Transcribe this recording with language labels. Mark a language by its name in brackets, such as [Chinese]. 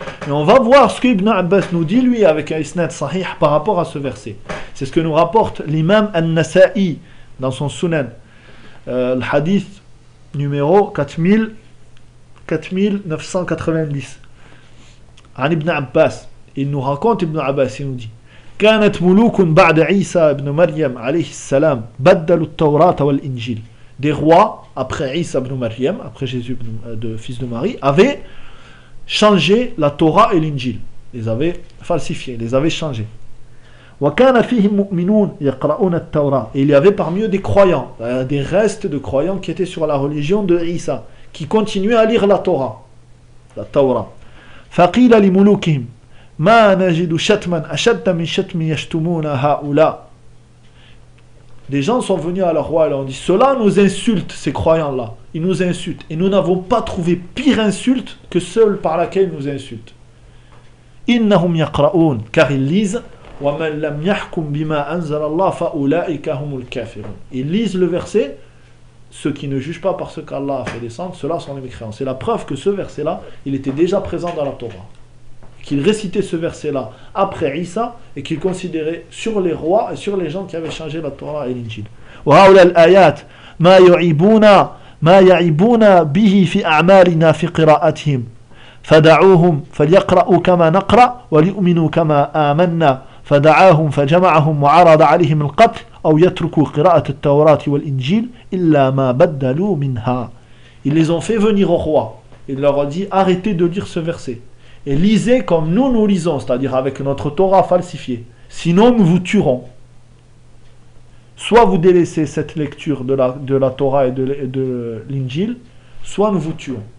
[French] Et on va voir ce qu'Ibn Abbas nous dit, lui, avec un isnad sahih par rapport à ce verset. C'est ce que nous rapporte l'imam An-Nasa'i dans son sunan. Le hadith numéro 4990. An Ibn Abbas. Il nous raconte Ibn Abbas, il nous dit. [Arabic] كانت ملوك بعد عيسى ابن مريم عليه السلام بدلوا التوراة والإنجيل. [French] Des rois après Isa ibn Maryam, après Jésus de fils de Marie, avaient changé la Torah et l'Injil. Les avaient falsifiés, les avaient changés. [Arabic] وكان فيهم مؤمنون يقرؤون التوراة. [French] Et il y avait parmi eux des croyants, des restes de croyants qui étaient sur la religion de Isa, qui continuaient à lire la Torah. La Torah. [Arabic] فقيل لملوكهم ما نجد شتما أشد من شتم يشتمون هؤلاء. [French] Des gens sont venus à leur roi et leur ont dit, cela nous insulte, ces croyants-là. Ils nous insultent. Et nous n'avons pas trouvé pire insulte que celle par laquelle ils nous insultent. [Arabic] Innahum yaqra'un, [French] car ils lisent, [Arabic] wa man lam yahkum bima anzala Allah fa ulaika humul kafirun. [French] Ils lisent le verset, ceux qui ne jugent pas par ce qu'Allah a fait descendre, ceux-là sont les mécréants. C'est la preuve que ce verset-là, il était déjà présent dans la Torah. Qu'il récitait ce verset-là après Isa et qu'il considérait sur les rois et sur les gens qui avaient changé la Torah et l'Injil. [Arabic] وهؤلاء الآيات ما يعيبون به في أعمالنا في قراءتهم فدعوهم فليقرأوا كما نقرأ وليؤمنوا كما آمنا فدعاهم فجمعهم وعرض عليهم القتل أو يتركوا قراءة التوراة والإنجيل إلا ما بدلوا منها. [French] Ils les ont fait venir au roi. Il leur a dit arrêtez de lire ce verset. Et lisez comme nous nous lisons, c'est-à-dire avec notre Torah falsifiée. Sinon, nous vous tuerons. Soit vous délaissez cette lecture de la Torah et de l'Injil, soit nous vous tuons.